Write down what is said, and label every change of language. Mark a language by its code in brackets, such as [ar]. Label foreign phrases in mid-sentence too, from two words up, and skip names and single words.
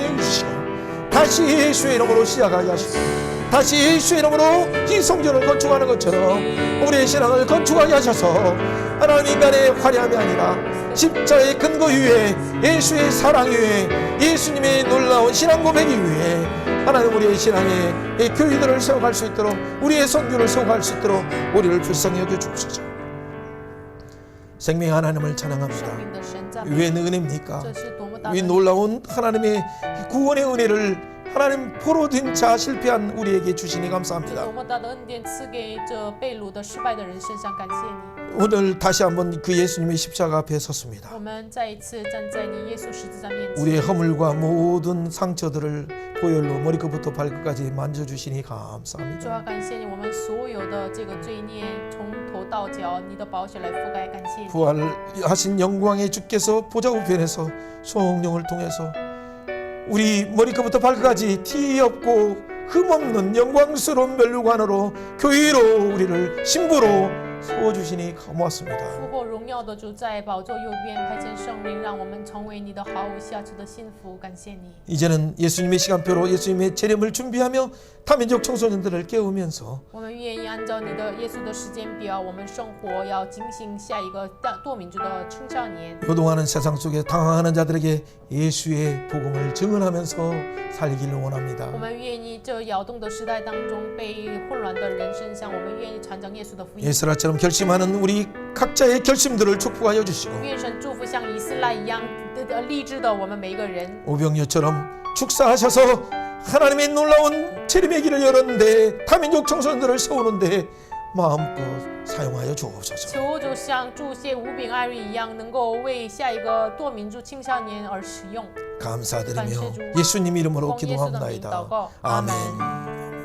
[ko] 여기시고 다시 예수의 이름으로 시작하게 하시고 다시 예수의 이름으로 이 성전을 건축하는 것처럼 우리의 신앙을 건축하게 하셔서 하나님 인간의 화려함이 아니라 십자의 근거 위에 예수의 사랑 위에 예수님의 놀라운 신앙 고백 위에 하나님 우리의 신앙의 교회들을 세워갈 수 있도록 우리의 선교를 세워갈 수 있도록 우리를 불쌍히 여겨 주옵소서. 생명 하나님을 [zh] 生 [ko] 찬양합니다. [zh] 命的神赞美， [ko] 왜 은혜입니까? [zh] 这是多么大 [ko] 이 [zh] 的 [ko] 놀라운 하나님의 구원의 은혜를 하나님 포로된 자 실패한 우리에게 주시니 [zh] 这 [ko] 감사합니다. [zh] 多么大的恩典赐给这被掳的失败的人身上，感谢你。 [ko] 오늘 다시 한번 그 예수님의 십자가 앞에 섰습니다. [zh] 我们再一次站在你耶稣十字架面前， [ko] 우리의 허물과 모든 상처들을 보혈로 머리끝부터 발끝까지 만져주시니 감사합니다. [zh] 主要感谢你，我们所有的这个罪孽从头到脚，你的宝血来覆盖，感谢你。 [ko] 부활하신 영광의 주께서 보좌 우편에서 성령을 통해서 우리 머리끝부터 발끝까지 티 없고 흠없는 영광스러운 멸류관으로 교회로 우리를 신부로 세워주시니 고맙습니다. [zh] 复活荣耀的主在宝座右边派遣圣灵，让我们成为你的毫无瑕疵的幸福。感谢你。 [ko] 이제는 예수님의 시간표로 예수님의 재림을 준비하며 타민족 청소년들을 깨우면서 [zh] 我们愿意按照你的耶稣的时间表，我们生活要警醒下一个多民族的青少年。 [ko] 요동하는 세상 속에 당황하는 자들에게 예수의 복음을 증언하면서 살기를 원합니다. [zh] 我们愿意这摇动的时代当中被混乱的人身上，我们愿意传讲耶稣的福音。 [ko] 예스라처럼 결심하는 우리 각자의 결심들을 축복하여 주시고 [zh] 愿神祝福像以斯拉一样励志的我们每一个人。 [ko] 오병이어처럼 축사하셔서 하나님의 놀라운 재림의 길을 열었는데 타민족 청소년들을 세우는데 마음껏 사용하여 주옵소서. [zh] 求主像祝谢五饼艾瑞一样，能够为下一个多民族青少年而使用。 [ko] 감사드리며 예수님 이름으로 [zh] 奉耶稣的名祷 [ko] 기도합나이다. [zh] 告，阿 [ko] 아멘. [zh] 门。